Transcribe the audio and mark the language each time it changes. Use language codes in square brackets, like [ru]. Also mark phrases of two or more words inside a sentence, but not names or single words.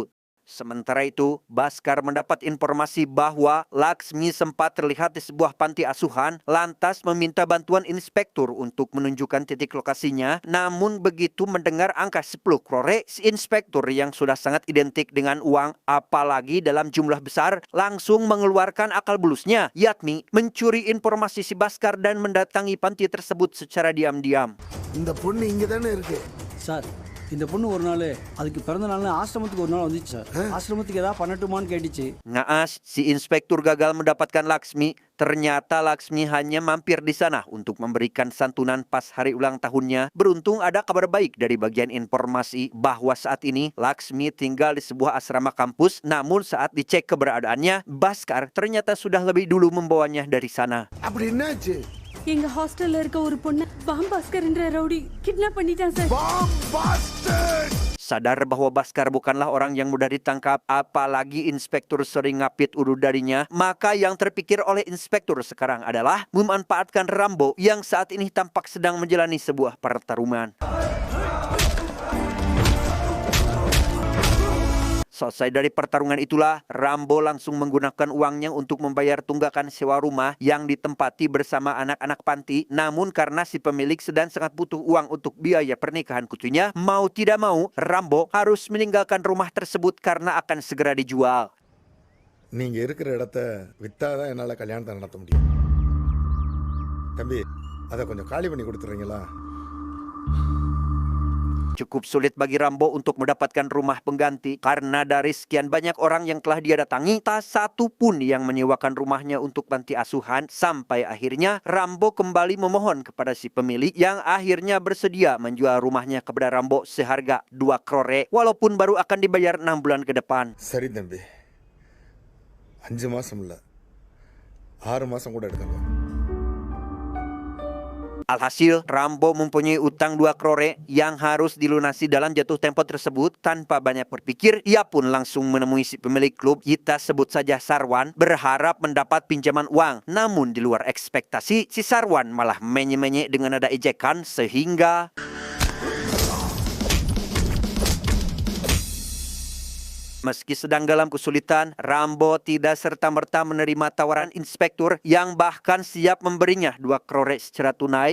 [id] Sementara itu, Baskar mendapat informasi bahwa Laksmi sempat terlihat di sebuah panti asuhan, lantas meminta bantuan inspektur untuk menunjukkan titik lokasinya. Namun begitu mendengar angka 10 krore, si inspektur yang sudah sangat identik dengan uang, apalagi dalam jumlah besar, langsung mengeluarkan akal bulusnya, yakni mencuri informasi si Baskar dan mendatangi panti tersebut secara diam-diam. [ta] இந்த பொண்ணு இங்க தானே இருக்கு. சார் இந்த பொண்ணு ஒரு நாள் அதுக்கு பிறந்த நாள்னு ஆசிரமத்துக்கு ஒரு நாள் வந்துச்சு சார். ஆசிரமத்துக்கு ஏதாவது பண்ணட்டுமான்னு கேட்டுச்சு. [id] Naas, si inspektur gagal mendapatkan Laksmi. Ternyata Laksmi hanya mampir di sana untuk memberikan santunan pas hari ulang tahunnya. Beruntung ada kabar baik dari bagian informasi bahwa saat ini Laksmi tinggal di sebuah asrama kampus. Namun saat dicek keberadaannya, Baskar ternyata sudah lebih dulu membawanya dari sana. [ta] அப்படி என்னாச்சு? எங்க ஹாஸ்டல்ல இருக்க ஒரு பொண்ணு பாஸ்கர் என்ற ரவுடி கிட்னாப் பண்ணிட்டான் சார். [id] Sadar bahwa Baskar bukanlah orang yang mudah ditangkap, apalagi inspektur sering ngapit udu darinya, maka yang terpikir oleh inspektur sekarang adalah memanfaatkan Rambo yang saat ini tampak sedang menjalani sebuah pertarungan. Selesai dari pertarungan itulah, Rambo langsung menggunakan uangnya untuk membayar tunggakan sewa rumah yang ditempati bersama anak-anak panti. Namun karena si pemilik sedang sangat butuh uang untuk biaya pernikahan putrinya, mau tidak mau, Rambo harus meninggalkan rumah tersebut karena akan segera dijual. [ta] நீங்க இருக்கிற இடத்த வித்தாதான் என்னால கல்யாணத்தை நடத்த முடியும். தம்பி, அதை கொஞ்சம் காலி பண்ணி கொடுத்துறீங்களா? [id] Cukup sulit bagi Rambo untuk mendapatkan rumah pengganti karena dari sekian banyak orang yang telah dia datangi, tak satu pun yang menyewakan rumahnya untuk panti asuhan. Sampai akhirnya Rambo kembali memohon kepada si pemilik yang akhirnya bersedia menjual rumahnya kepada Rambo seharga 2 krore walaupun baru akan dibayar 6 bulan ke depan. [ta] சரி தம்பி, 5 மாசம் இல்ல 6 மாசம் கூட எடுத்துங்க. [id] Alhasil, Rambo mempunyai utang 2 krore yang harus dilunasi dalam jatuh tempo tersebut. Tanpa banyak berpikir, ia pun langsung menemui si pemilik klub, kita sebut saja Sarwan, berharap mendapat pinjaman uang. Namun di luar ekspektasi, si Sarwan malah menye-menye dengan nada ejekan sehingga meski sedang dalam kesulitan, Rambo tidak serta-merta menerima tawaran inspektur yang bahkan siap memberinya 2 krore secara tunai.